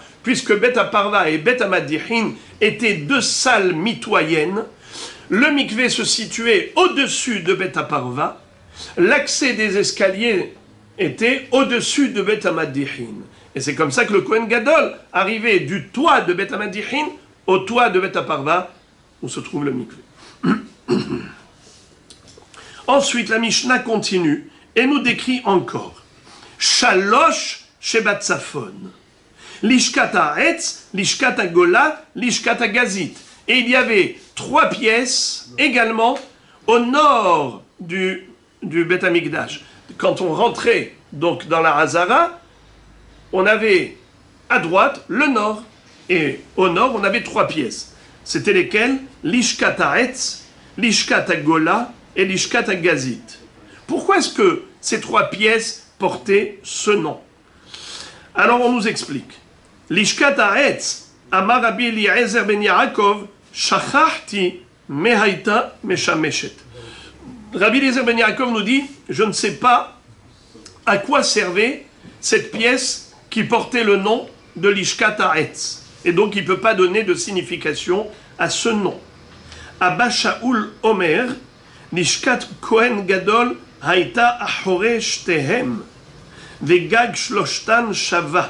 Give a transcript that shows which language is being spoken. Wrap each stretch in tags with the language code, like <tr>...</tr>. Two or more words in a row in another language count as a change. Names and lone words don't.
<fr>Puisque Bet HaParva et Bet HaMadihin étaient 2 salles mitoyennes, le mikvé se situait au-dessus de Bet HaParva, l'accès des escaliers était au-dessus de Bet HaMadihin. Et c'est comme ça que le Kohen Gadol arrivait du toit de Bet HaMadihin au toit de Bet HaParva, où se trouve le mikvé. Ensuite, la Mishnah continue et nous décrit encore</fr> <he>שלוש שבצפון. לשכת העץ, לשכת הגולה, לשכת הגזית.</he> <fr>Et il y avait 3 pièces également au nord du Beth Amikdash. Quand on rentrait donc dans la Hazara, on avait à droite le nord, et au nord on avait 3 pièces. C'était lesquelles?</fr> <he>לשכת העץ, לשכת הגולה et לשכת הגזית.</he> <fr>Pourquoi est-ce que ces 3 pièces portaient ce nom? Alors on nous explique.</fr> <he>לשכת העץ, אמר רבי אליעזר בן יעקב, שכחתי מה היתה משמשת.</he> <fr>Rabbi Eliezer ben Yaakov nous dit, je ne sais pas à quoi servait cette pièce qui portait le nom de l'Ishkat Ha'etz. Et donc il ne peut pas donner de signification à ce nom.</fr> <he>אבא שאול אומר, לשכת כהן גדול היתה אחורי שתיהן, וגג שלשתן שוה.</he>